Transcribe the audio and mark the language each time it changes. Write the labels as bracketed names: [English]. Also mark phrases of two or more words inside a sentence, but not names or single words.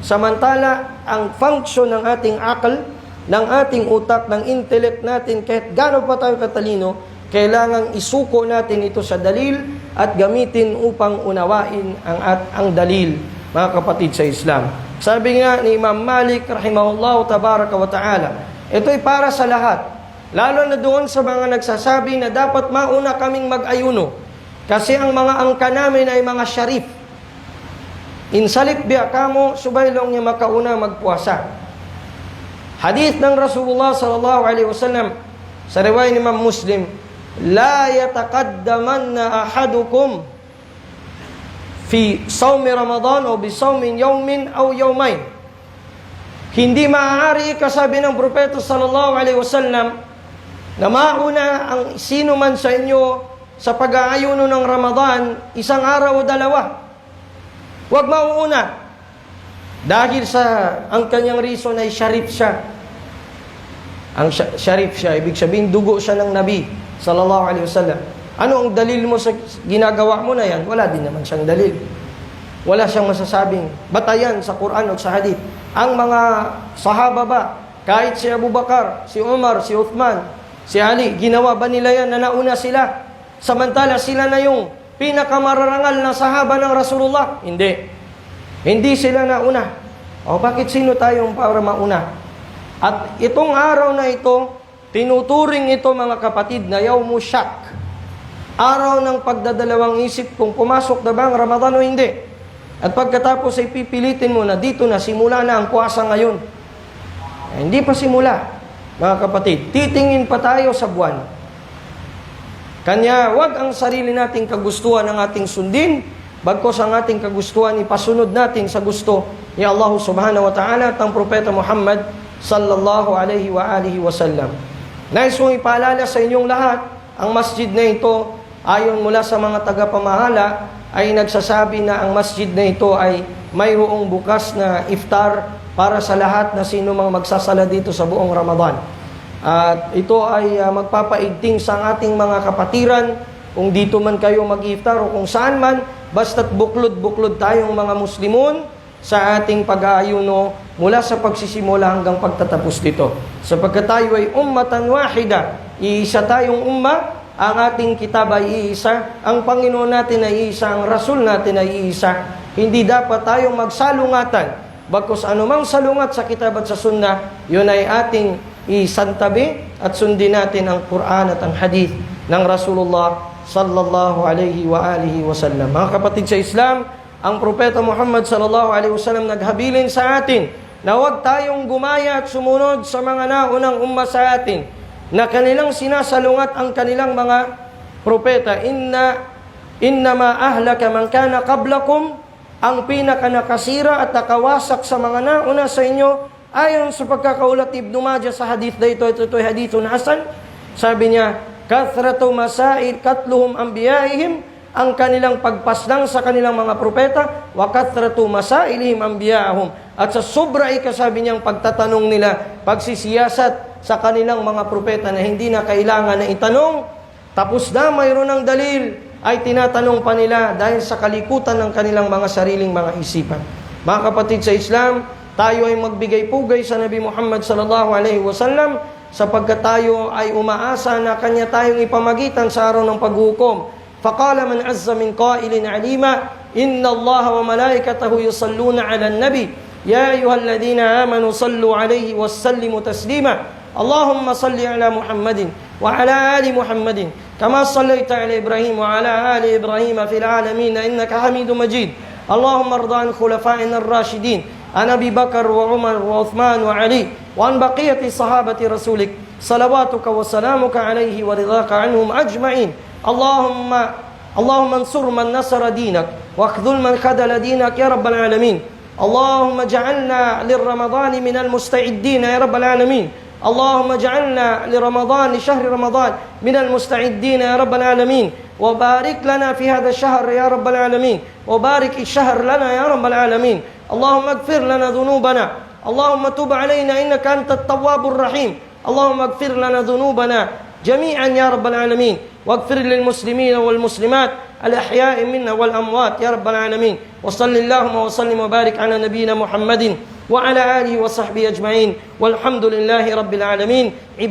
[Filipino] Samantala, ang function ng ating akal, ng ating utak, ng intellect natin, kahit gaano pa tayo katalino, kailangang isuko natin ito sa dalil at gamitin upang unawain ang dalil, mga kapatid sa Islam. Sabi nga ni Imam Malik [Arabic] رحمه الله تبارك وتعالى, [Filipino] ito'y para sa lahat, lalo na doon sa mga nagsasabi na dapat mauna kaming mag-ayuno kasi ang mga angka namin ay mga syarif. [Tausug] Insalip biya kamo, subaylong niya makauna magpuasa. [Filipino] Hadith ng Rasulullah [Arabic] صلى الله عليه وسلم [Filipino] sa riwayat ni Imam Muslim, [Arabic] لا يتقدمن أحدكم في صوم رمضان أو بصوم يوم أو يومين. [Filipino] Hindi maaari, kasabi ng propeta [Arabic] صلى الله عليه وسلم, [Filipino] na mauna ang sino man sa inyo sa pag-aayuno ng Ramadan, isang araw o dalawa. Huwag mauuna. Dahil sa ang kanyang reason ay syarif siya. Ang syarif siya, ibig sabihin dugo siya ng Nabi [Arabic] صلى الله عليه وسلم. [Filipino] Ano ang dalil mo sa ginagawa mo na yan? Wala din naman siyang dalil. Wala siyang masasabing batayan sa Quran o sa Hadith. Ang mga sahaba ba, kahit si Abu Bakar, si Umar, si Uthman, si Ali, ginawa ba nila yan na nauna sila? Samantala sila na yung pinakamararangal na sahaba ng Rasulullah? Hindi. Hindi sila nauna. O bakit sino tayong para mauna? At itong araw na ito, tinuturing ito mga kapatid na [Arabic] يوم الشك. [Filipino] Araw ng pagdadalawang isip kung pumasok na ba ang Ramadan o hindi. At pagkatapos ay pipilitin mo na dito na simula na ang puasa ngayon. Hindi pa simula, mga kapatid. Titingin pa tayo sa buwan. Kanya, wag ang sarili nating kagustuhan ng ating sundin, bagkos ang ating kagustuhan ipasunod natin sa gusto ni Allah [Arabic] سبحانه وتعالى [Filipino] at ang propeta Muhammad [Arabic] صلى الله عليه وعلى آله وسلم. [Filipino] Nais kong ipaalala sa inyong lahat, ang masjid na ito, ayon mula sa mga tagapamahala, ay nagsasabi na ang masjid na ito ay mayroong bukas na iftar para sa lahat na sino mang magsasala dito sa buong Ramadan. At ito ay magpapaigting sa ating mga kapatiran, kung dito man kayo mag-iftar o kung saan man, basta't buklod-buklod tayong mga Muslimun sa ating pag-aayuno mula sa pagsisimula hanggang pagtatapos dito. Sapagkat tayo ay [Arabic] أمة واحدة, [Filipino] iisa tayong umma, ang ating kitab ay iisa, ang Panginoon natin ay iisa, ang Rasul natin ay iisa, hindi dapat tayong magsalungatan. Bagkus anumang salungat sa kitab at sa sunnah, yun ay ating isantabi at sundin natin ang Quran at ang hadith ng Rasulullah [Arabic] صلى الله عليه وعلى آله وسلم. [Filipino] Mga kapatid sa Islam, ang Propeta Muhammad [Arabic] صلى الله عليه وسلم [Filipino] naghabilin sa atin na huwag tayong gumaya at sumunod sa mga naunang umma sa atin na kanilang sinasalungat ang kanilang mga propeta. [Arabic] إنما أهلك من كان قبلكم, [Filipino] ang pinakanakasira at nakawasak sa mga nauna sa inyo, ayon sa pagkakaulat ni Ibn Majah sa hadith na ito ay [Arabic] حديث حسن. [Filipino] Sabi niya, [Arabic] كثرة مسائل قتلهم أنبيائهم, [Filipino] ang kanilang pagpaslang sa kanilang mga propeta, [Arabic] وكثرة مسائلهم أنبياءهم, [Filipino] at sa sobra ikasabi niyang pagtatanong nila, pagsisiyasat sa kanilang mga propeta na hindi na kailangan na itanong, tapos na mayroon ng dalil, ay tinatanong pa nila dahil sa kalikutan ng kanilang mga sariling mga isipan. Mga kapatid sa Islam, tayo ay magbigay pugay sa Nabi Muhammad [Arabic] صلى الله عليه وسلم [Filipino] sapagkat tayo ay umaasa na kanya tayong ipamagitan sa araw ng paghukom. [Arabic] فقال من عز من قائل عليما إن الله وملائكته يصلون على النبي يا أيها الذين آمنوا صلوا عليه وسلموا تسليما. اللهم صل على محمد وعلى آل محمد كما صليت على إبراهيم وعلى آل إبراهيم في العالمين إنك حميد مجيد. اللهم ارض عن خلفائنا الراشدين عن أبي بكر وعمر وعثمان وعلي وعن بقية صحابة رسولك صلواتك وسلامك عليه ورضاك عنهم أجمعين. اللهم انصر من نصر دينك واخذل من خذل دينك يا رب العالمين. اللهم اجعلنا لرمضان من المستعدين يا رب العالمين. اللهم اجعلنا لرمضان لشهر رمضان من المستعدين يا رب العالمين وبارك لنا في هذا الشهر يا رب العالمين وبارك الشهر لنا يا رب العالمين اللهم اغفر لنا ذنوبنا اللهم تب علينا إنك أنت التواب الرحيم اللهم اغفر لنا ذنوبنا جميعا يا رب العالمين واغفر للمسلمين والمسلمات الأحياء منا والأموات يا رب العالمين وصل اللهم وسلم وبارك على نبينا محمد وعلى آله وصحبه أجمعين والحمد لله رب العالمين.